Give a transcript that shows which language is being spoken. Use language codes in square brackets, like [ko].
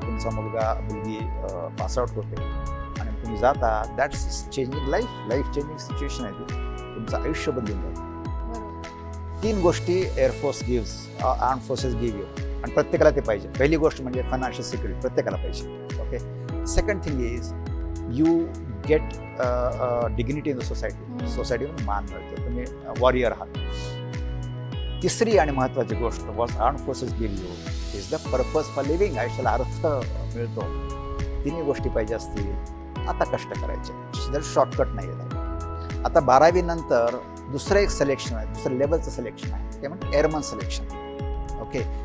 [mr] तुमचा मुलगी पासआउट होते आणि तुम्ही जाता. [en] that's changing life changing situation [mr] आहे ती. तुमचं आयुष्य बदलून जातं. 3 गोष्टी air force gives, [en] arm forces give you, [mr] आणि प्रत्येकाला ते पाहिजे. पहिली गोष्ट म्हणजे फायनान्शियल सिक्युरिटी प्रत्येकाला पाहिजे. [en] Okay. Second thing is you get dignity in the society. [mr] सोसायटीमध्ये मान मिळतो, तुम्ही वॉरियर आहात. तिसरी आणि महत्त्वाची गोष्ट [en] Was arm forces give you is the purpose for living. [mr] आयुष्याला अर्थ मिळतो. 3 गोष्टी पाहिजे असतील. आता कष्ट करायचे, जर शॉर्टकट नाही आहे. आता 12वी नंतर दुसरं एक सिलेक्शन आहे, दुसरं लेवलचं सिलेक्शन आहे, ते म्हणजे एअरमन सिलेक्शन. ओके.